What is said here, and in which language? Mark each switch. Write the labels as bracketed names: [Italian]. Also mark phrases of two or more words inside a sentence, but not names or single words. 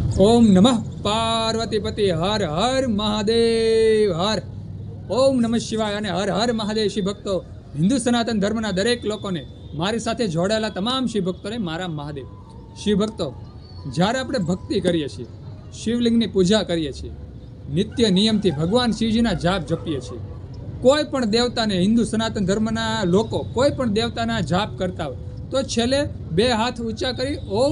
[Sanskrit] ओम नमः पार्वतीपति हर हर महादेव हर ओम नमः शिवाय [Gujarati] અને હર હર મહાદેવ શિવ ભક્તો હિન્દુ સનાતન ધર્મના દરેક લોકોને મારી સાથે જોડાયેલા તમામ શિવ ભક્તોને મારા મહાદેવ શિવ ભક્તો જ્યારે આપણે ભક્તિ કરીએ છીએ શિવલિંગની પૂજા કરીએ છીએ નિત્ય નિયમથી ભગવાન શિવજીના જાપ જપીએ છીએ કોઈ પણ દેવતાને હિન્દુ સનાતન ધર્મના લોકો કોઈ પણ દેવતાના જાપ કરતા હોય તો છેલ્લે બે હાથ ઊંચા કરી ઓમ